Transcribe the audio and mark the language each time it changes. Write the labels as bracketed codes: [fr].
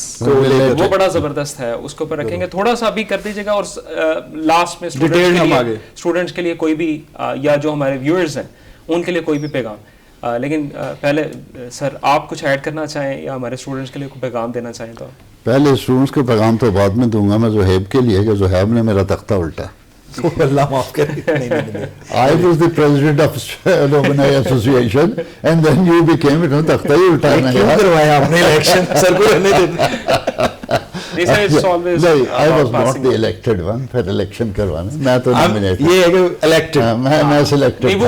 [ur] وہ بڑا زبردست ہے, اس کے اوپر رکھیں گے. تھوڑا سا ابھی کر دیجیے گا, اور لاسٹ میں اسٹوڈنٹس کے لیے کوئی بھی یا جو ہمارے ویورز ہیں ان کے لیے کوئی بھی پیغام. لیکن پہلے سر آپ کچھ ایڈ کرنا چاہیں یا ہمارے اسٹوڈنٹس کے لیے کوئی پیغام دینا چاہیں تو. پہلے اسٹوڈنٹس کے پیغام تو بعد میں دوں گا میں زہیب کے لیے, کہ زہیب نے میرا تختہ الٹا. اللہ معاف کرے. [en] I was the president of Alumni Association and then you became it. [ur] تختہ ہی الٹانا کیوں کروایا آپ نے الیکشن, سر کو رہنے دیتے. [en] I was not the elected one. [ur] پھر الیکشن کروانا میں تو nominated. یہ ہے کہ elected میں selected.